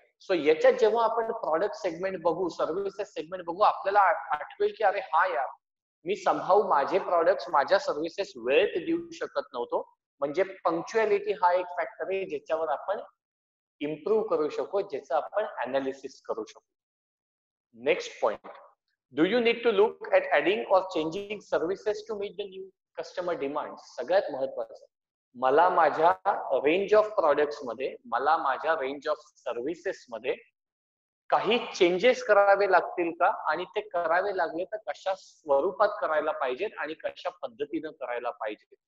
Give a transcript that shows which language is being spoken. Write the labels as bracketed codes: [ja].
[mr] So याच्यात जेव्हा आपण प्रॉडक्ट सेगमेंट बघू, सर्व्हिसेस सेगमेंट बघू, आपल्याला आठवेल की अरे हा यार, मी संभाव माझे प्रॉडक्ट्स, माझ्या सर्व्हिसेस वेळेत देऊ शकत नव्हतो. म्हणजे पंक्च्युअलिटी हा एक फॅक्टर आहे ज्याच्यावर आपण इम्प्रूव्ह करू शकू, ज्याचं आपण अनालिसिस करू शकू. [en] Next point, do you need to look at adding or changing services to meet the new customer demand. [mr] सगळ्यात महत्वाचं, मला माझ्या रेंज ऑफ प्रॉडक्ट्स मध्ये, मला माझ्या रेंज ऑफ सर्व्हिसेस मध्ये काही चेंजेस करावे लागतील का, आणि ते करावे लागले तर कशा स्वरूपात करायला पाहिजेत आणि कशा पद्धतीनं करायला पाहिजे.